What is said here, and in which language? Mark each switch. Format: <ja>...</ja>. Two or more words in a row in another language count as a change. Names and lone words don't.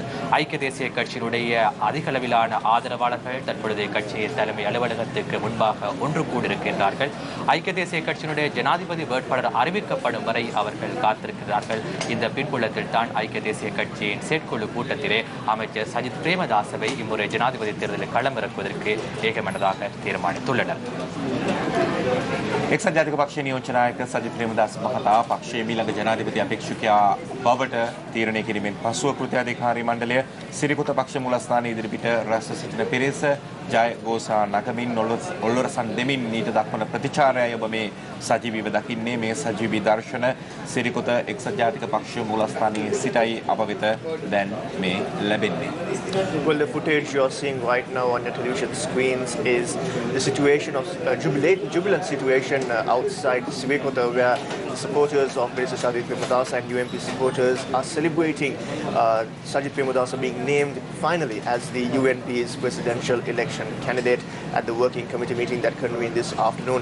<ta>ஐக்கிய தேசிய கட்சியினுடைய அதிகளவிலான ஆதரவாளர்கள் தற்பொழுது கட்சியின் தலைமை அலுவலகத்துக்கு முன்பாக ஒன்று கூடியிருக்கின்றார்கள். ஐக்கிய தேசிய கட்சியினுடைய ஜனாதிபதி வேட்பாளர் அறிவிக்கப்படும் வரை அவர்கள் காத்திருக்கிறார்கள். இந்த பின்புலத்தில் தான் ஐக்கிய தேசிய கட்சியின் செயற்குழு கூட்டத்திலே அமைச்சர் சஜித் பிரேமதாசவை இம்முறை ஜனாதிபதி தேர்தலில் களமிறக்குவதற்கு ஏகமனதாக தீர்மானித்துள்ளனர்.</ta> <si>එක්සත් ජාතික පක්ෂයේ නියෝජ්‍ය නායක සජිත් ප්‍රේමදාස මහතා පක්ෂයේ මීළඟ ජනාධිපති අපේක්ෂකයා බවට තීරණය කිරීමෙන් පසුව කෘත්‍යාධිකාරී මණ්ඩලය සිරිකොත පක්ෂ මූලස්ථානයේ ඉදිරිපිට රැස්ව සිටින පිරිස ජය ഘോഷා නගමින් ඔල්ලොරසන් දෙමින් ඊට දක්වන ප්‍රතිචාරයයි ඔබ මේ සජීවීව දකින්නේ. මේ සජීවී දර්ශන සිරිකොත එක්සත් ජාතික පක්ෂ මූලස්ථානයේ සිටයි අප වෙත දැන් මේ ලැබෙන්නේ.</si> <en>Well, the footage you are seeing right now on your television screens is the situation of jubilant situation outside Sirikota, where supporters of Minister Sajid Premadasa and UNP supporters are celebrating Sajid Premadasa being named finally as the UNP's presidential election candidate at the working committee meeting that convened this afternoon.</en>